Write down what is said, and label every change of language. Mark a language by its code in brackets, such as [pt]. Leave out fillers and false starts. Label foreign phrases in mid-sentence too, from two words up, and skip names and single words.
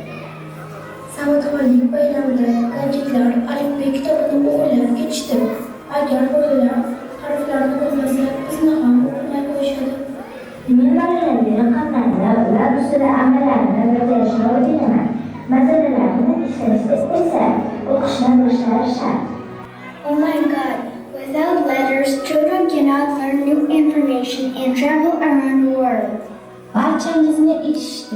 [uz] Savodxonlik bayramida gadjetlar alifbe kitobini o'g'irlab ketishdi. Agar bolalar harflarni bilmasa, bizni ham o'qimay qo'yishadi. Men bolalarga raqamlarni, ular ustida amallarni bajarishni o'rganaman. Masalalarni ishlashda esa o'qishni bilishlari shart. [en] Oh my God! Without letters, children cannot learn new information and travel around the world. [uz] Barchangizni eshitdi.